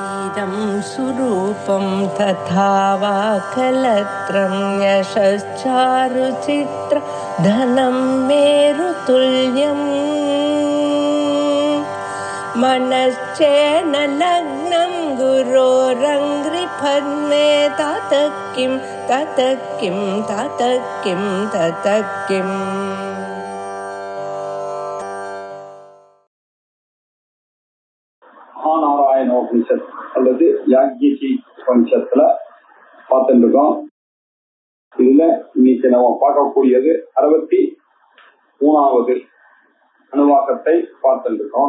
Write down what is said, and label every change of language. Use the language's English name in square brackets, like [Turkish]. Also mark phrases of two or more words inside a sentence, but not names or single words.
[Sanskrit] इदं सुरूपं तथा वा कलत्रं यशश्चारुचित्र धनं मेरुतुल्यम् मनश्चेन लग्नं गुरोरङ्घ्रिपद्मे ततः किं ततः किं ततः किं ततः किम् [Tamil] மகாநாராயணோபனிஷத் அல்லது யாக்ஞிகி உபனிஷத்துல பார்த்துட்டு இருக்கோம். இதுல இன்னைக்கு நம்ம பார்க்கக்கூடியது 63வது அணுவாக்கத்தை பார்த்துட்டு இருக்கோம்.